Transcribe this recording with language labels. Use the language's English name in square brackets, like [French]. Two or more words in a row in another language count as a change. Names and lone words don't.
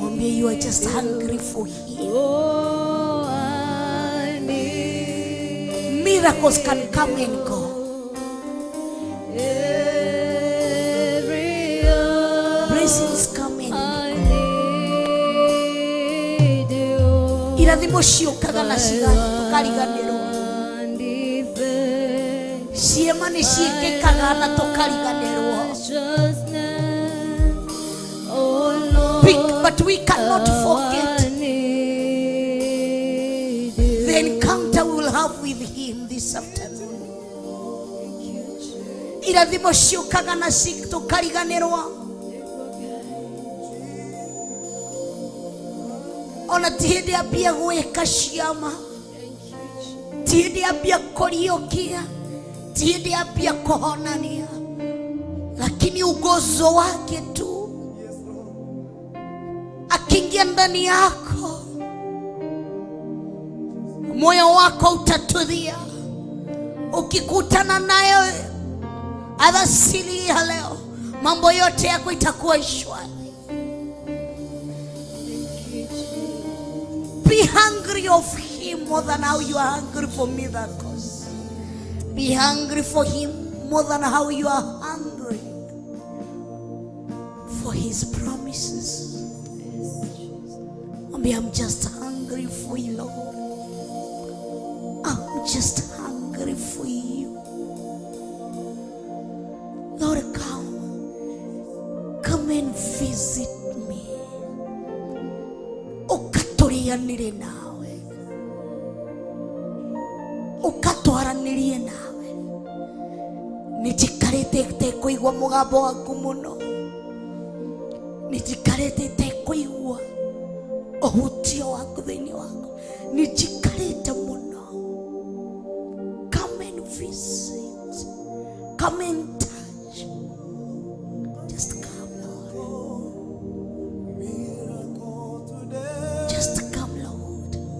[English] Maybe you are just hungry for Him. Oh, I need Miracles can come and go. every hour. Blessings come and I go. need you. [Kikuyu] Irathimo ciũkaga na tukariganĩrwo. [English] One defense, [Kikuyu] Ciema nĩ ciĩkĩkaga na tukariganĩrwo. [English] righteousness, oh Lord, But we cannot forget I need you. the encounter we will have with Him this afternoon. [Kikuyu] Irathimo ciũkaga na tukariganĩrwo. Ona ti hĩndĩ ambia gwĩka ciama, ti hĩndĩ ambia kũriũkia, ti hĩndĩ ambia kũhonania, [Swahili] lakini ugozo wake tu akiingia ndani yako, moyo wako utatulia. Ukikutana nayo alasiri ya leo, mambo yote yako itakuwa shwari. [English] Be hungry of Him more than how you are hungry for miracles. Be hungry for Him more than how you are hungry for His promises. Maybe I'm just hungry for you, Lord. I'm just hungry for you. Lord, come and visit me. [Kikuyu] Ukaturianire nawe, ukatwaranirie nawe. Nijikarite kuigua mugambo waku muno, nijikarite kuigua uhutio waku thiini waku, nijikarite muno. [English] Come and visit, come and touch. Just come, Lord. Just come, Lord.